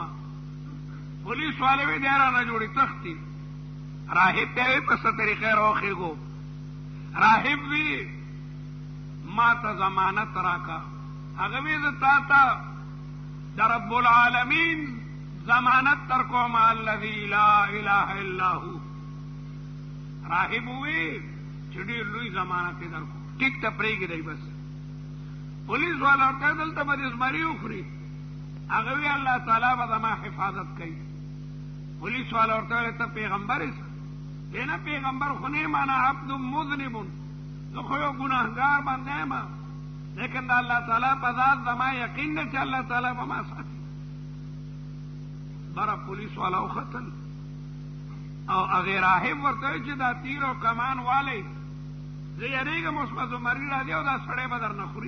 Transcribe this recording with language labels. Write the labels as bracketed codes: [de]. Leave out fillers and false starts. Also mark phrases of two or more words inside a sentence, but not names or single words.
[ps] پولیس والے وی دی رانه جوړي تښتي. راهب ته وی په څه طریقې راوخېږو؟ راهب وی ما ته ضمانت راکا. هغه وی زه تا ته د [ar] رب العالمین [ps] ضمانت در کوم، [ar] الذي لا اله الا هو. [ps] راهب وی چې ډېر لوی ضمانت یې در کوم، ټیک ته پرېږدئ بس. پولیس والا ورته دلته به دې زمري وخوري. هغه وی الله تعالی به زما حفاظت کوي. پولیس والا ورته ویل ته پیغمبر یې؟ دی نه پیغمبر خو نه یم، [ar] انا عبد مذنب، [ps] زه خو یو ګناهګار بنده یم، لیکن د الله تعالی په ذات زما یقین دی چې الله تعالی به ما ساتي. بره پولیس والا وختل او هغې راهب ورته ویل چې دا تیر او کمان والی زه یېرېږم اوس به زمري راځي او دا سړی به در نه خوري.